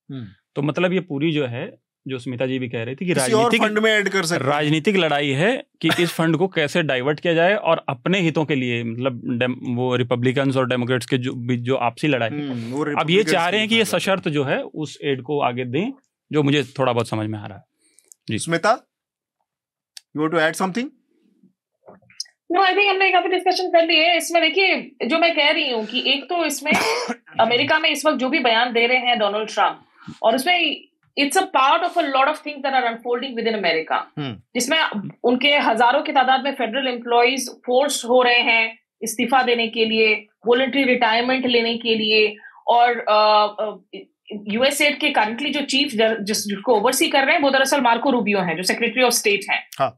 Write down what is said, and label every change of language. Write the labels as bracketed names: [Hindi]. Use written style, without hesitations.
[Hindi] तो मतलब ये पूरी जो है, जो स्मिता जी भी कह रही थी कि राजनीतिक लड़ाई है कि इस फंड को कैसे डाइवर्ट किया जाए और अपने हितों के लिए, मतलब वो रिपब्लिकन्स और डेमोक्रेट्स के जो आपसी लड़ाई, अब ये चाह रहे हैं कि ये सशर्त जो है उस एड को आगे दें, जो मुझे थोड़ा बहुत समझ में आ रहा है। [English] जी Smita, you want to add something? No, I think [Hindi] हमने काफी डिस्कशन कर ली है इसमें। देखिए, जो मैं कह रही हूँ कि एक तो इसमें अमेरिका में इस वक्त जो भी बयान दे रहे हैं डोनाल्ड ट्रम्प, और उसमें [English] it's a part of a lot of things that are unfolding within America, [Hindi] जिसमें उनके हजारों की तादाद में फेडरल एम्प्लॉइज फोर्स हो रहे हैं इस्तीफा देने के लिए, वॉलंटरी रिटायरमेंट लेने के लिए, और यूएसएड के करंटली जो चीफ जिसको ओवरसी कर रहे हैं वो दरअसल मार्को रूबियो हैं, जो सेक्रेटरी ऑफ स्टेट हैं। हाँ।